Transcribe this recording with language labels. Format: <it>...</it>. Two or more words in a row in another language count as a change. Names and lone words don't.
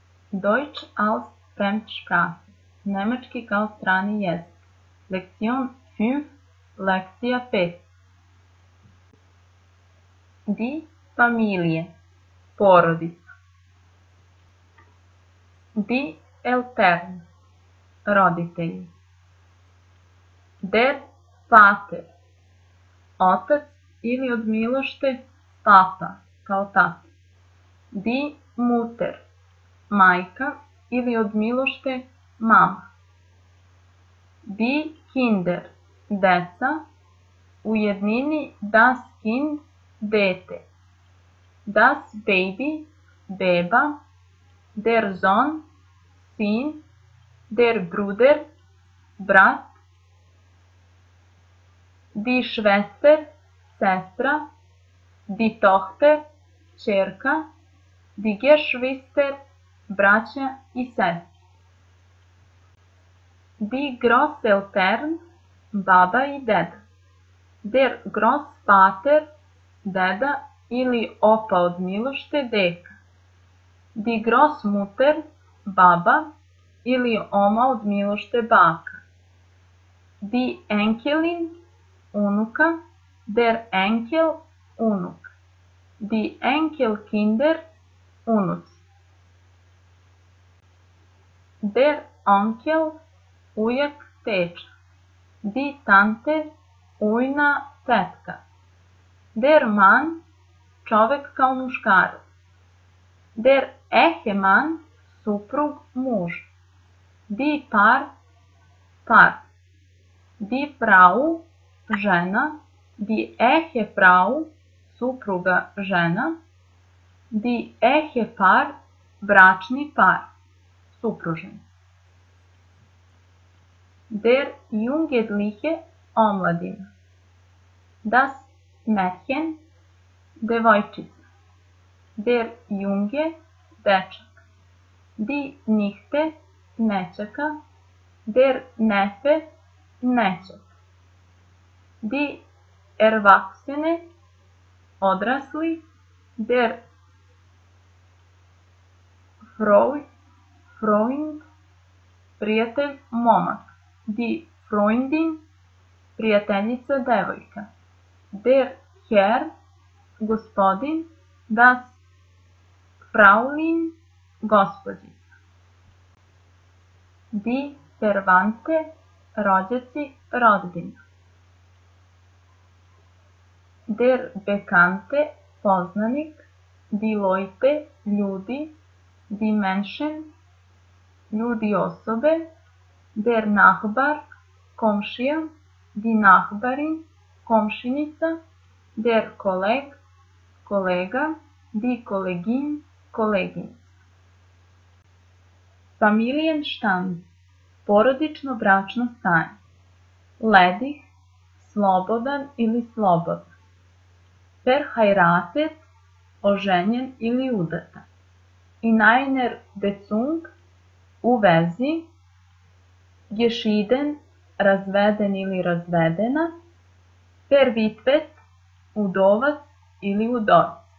<de>Deutsch als Fremdsprache.</de> <sr>Nemački kao strani jezik. Lektion 5, lekcija 5.</sr> <de>Die Familie, porodica. Die Eltern, roditelji. Der Vater,</de> <sr>otac ili od milošte papa, kao tata.</sr> <de>Die Mutter,</de> <sr>majka ili od milošte mama.</sr> <de>Die Kinder,</de> <sr>deca, u jednini</sr> <de>das Kind,</de> <sr>dete.</sr> <de>Das Baby, beba. Der Sohn, sin. Der Bruder, brat. Die Schwester, sestra. Die Tochter, ćerka. Die Geschwister,</de> <sr>braća i sestre.</sr> <de>Die Großeltern,</de> <sr>baba i deda.</sr> <de>Der Großvater,</de> <sr>deda ili opa od milošte, deka.</sr> <de>Die Großmutter,</de> <sr>baba ili oma od milošte, baka.</sr> <de>Die Enkelin, unuka. Der Enkel, unuk. Die Enkelkinder, unuci. Der Onkel, ujak, teča. Die Tante, ujna, tetka. Der Mann,</de> <sr>čovek kao muškarac.</sr> <de>Der Ehemann, suprug, muž. Die Paar, par. Die Frau, žena. Die Ehefrau,</de> <sr>supruga, žena.</sr> <de>Die Ehepaar,</de> <sr>bračni par, supružen.</sr> <de>Der Jugendliche, omladina. Das Mädchen, devojčica. Der Junge, dečak. Die Nichte, nećaka. Der Neffe, nećak. Die Erwachsene, odrasli. Der Freund,</de> <sr>prijatelj, momak.</sr> <de>Die Freundin,</de> <sr>prijateljica, devojka.</sr> <de>Der Herr, gospodin. Das Fraulein, gospođica. Die Verwandte, rođaci, rodbina. Der Bekannte, poznanik. Die Leute, ljudi. Die Menschen,</de> <sr>ljudi, osobe.</sr> <de>Der Nachbar, komšija. Die Nachbarin, komšinica. Der Kolleg, kolega. Die Kollegin,</de> <sr>koleginica. Familienstand, porodično bračno stanje. Ledig, slobodan ili slobodna. Verheiratet, oženjen ili udata.</sr> <de>In einer Beziehung,</de> <sr>u vezi. Geschieden, razveden ili razvedena. Verwitwet, udovac ili udova.</sr>